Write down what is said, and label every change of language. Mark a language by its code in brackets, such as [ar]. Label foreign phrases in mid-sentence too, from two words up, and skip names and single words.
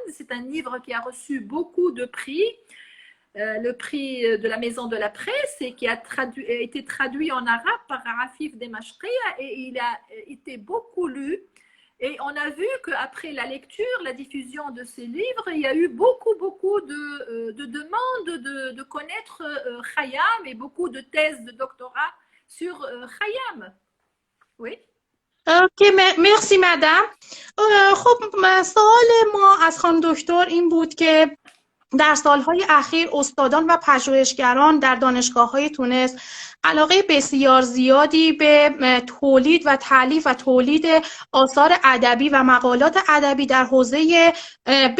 [fr] C'est un livre qui a reçu beaucoup de prix, le prix de la Maison de la Presse, et qui a été traduit en arabe par Afif Demashqi, et il a été beaucoup lu. Et on a vu qu'après la lecture, la diffusion de ces livres, il y a eu beaucoup de demandes de connaître Khayyam et beaucoup de thèses de doctorat sur Khayyam. Oui. okay merci madame. [fa] خب سوال ما از خانم دکتر این بود که در سالهای اخیر استادان و پژوهشگران در دانشگاه‌های تونس علاقه بسیار زیادی به تولید و تالیف و تولید آثار ادبی و مقالات ادبی در حوزه به